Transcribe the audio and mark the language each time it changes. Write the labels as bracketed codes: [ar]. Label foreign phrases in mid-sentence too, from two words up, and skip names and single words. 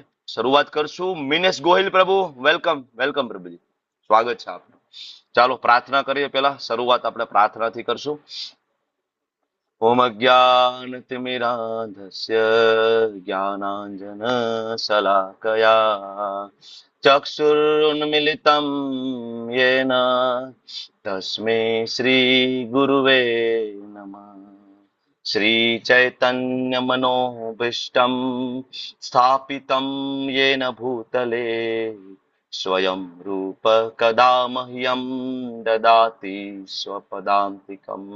[gu] શરૂઆત કરશું. મિનેશ ગોહિલ પ્રભુ, વેલકમ. વેલકમ પ્રભુજી, સ્વાગત છે આપનું. ચાલો પ્રાર્થના કરીએ. પેલા શરૂઆત આપણે પ્રાર્થનાથી કરશું. [sa] ઓમ અજ્ઞાનતિમિરાંધસ્ય જ્ઞાનાંજન શલાકયા ચક્ષુરુન્મિલિतं येन तस्मै श्री गुरुवे नमः. श्री चैतन्य मनोभीष्टं स्थापितं येन भूतले स्वयं रूप कदा मह्यं ददाति स्वपदान्तिकम्.